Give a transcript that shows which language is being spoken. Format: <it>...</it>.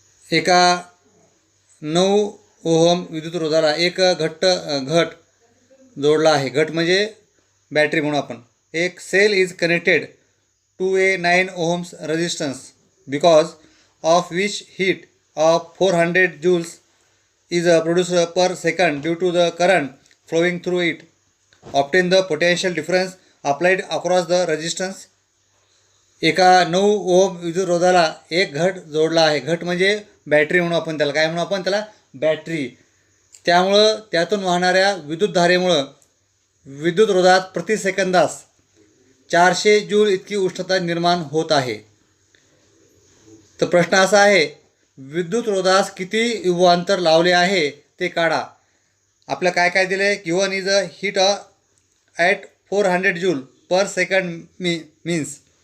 <mr>एका 9 ओहम विद्युत रोधाला एक घट जोडला आहे. घट म्हणजे बॅटरी म्हणून आपण.</mr> <en>एक cell is connected to a 9 ohms resistance because of which heat of 400 joules is produced per second due to the current flowing through it. Obtain the potential difference applied across the resistance.</en> <mr>एका 9 ohm विद्युतरोधाला एक घट जोडला आहे. घट म्हणजे battery म्हणून आपण त्याला. काय म्हणू आपण त्याला? बॅटरी. त्यामुळं त्यातून वाहणाऱ्या विद्युतधारेमुळं विद्युतरोधात प्रति सेकंदास 400 जूल इतकी उष्णता निर्माण होत आहे. तर प्रश्न असा आहे, विद्युतरोधास किती विभवांतर लावले आहे ते काढा. आपलं काय काय दिलं आहे?</mr> <en>Given is a heat at 400 joule per second means.</en>